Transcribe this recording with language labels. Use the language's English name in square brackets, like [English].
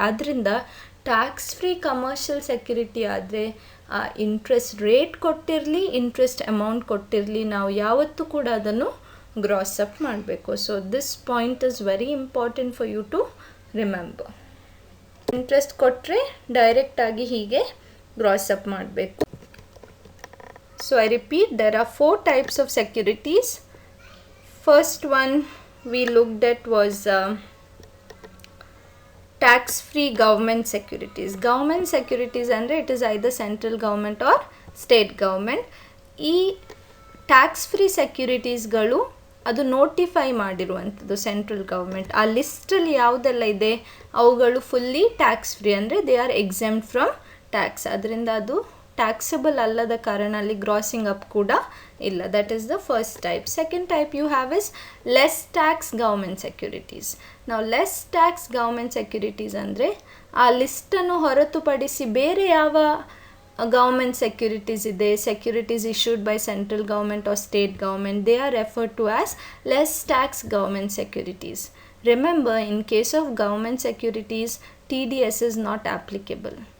[Kannada] ಆದ್ದರಿಂದ tax free commercial security ಆದರೆ interest rate ಕೊಟ್ಟಿರಲಿ, interest amount ಕೊಟ್ಟಿರಲಿ, ನಾವು ಯಾವತ್ತೂ ಕೂಡ ಅದನ್ನು ಗ್ರಾಸ್ ಅಪ್ ಮಾಡಬೇಕು. [English] So this point is very important for you to remember. [Kannada] Interest ಕೊಟ್ಟರೆ ಡೈರೆಕ್ಟಾಗಿ ಹೀಗೆ ಗ್ರಾಸ್ ಅಪ್ ಮಾಡಬೇಕು. [English] So I repeat, there are 4 types of securities. First one we looked at was tax-free government securities. Government securities ಅಂದರೆ it is either central government or state government. [Kannada] ಈ tax free ಸೆಕ್ಯೂರಿಟೀಸ್ಗಳು ಅದು notify ಮಾಡಿರುವಂಥದ್ದು central government. ಆ ಲಿಸ್ಟಲ್ಲಿ ಯಾವುದೆಲ್ಲ ಇದೆ ಅವುಗಳು fully tax free, ಅಂದರೆ [English] They are exempt from tax. [Kannada] ಅದರಿಂದ ಅದು ಟ್ಯಾಕ್ಸಬಲ್ ಅಲ್ಲದ ಕಾರಣ ಅಲ್ಲಿ ಗ್ರಾಸಿಂಗ್ ಅಪ್ ಕೂಡ ಇಲ್ಲ. [English] That is the first type. Second type you have is less tax government securities. [Kannada] ನಾವು ಲೆಸ್ ಟ್ಯಾಕ್ಸ್ ಗೌರ್ಮೆಂಟ್ ಸೆಕ್ಯೂರಿಟೀಸ್ ಅಂದರೆ ಆ ಲಿಸ್ಟನ್ನು ಹೊರತುಪಡಿಸಿ ಬೇರೆ ಯಾವ [English] government securities ಇದೆ, securities issued by central government or state government, they are referred to as less tax government securities. Remember, in case of government securities, TDS is not applicable.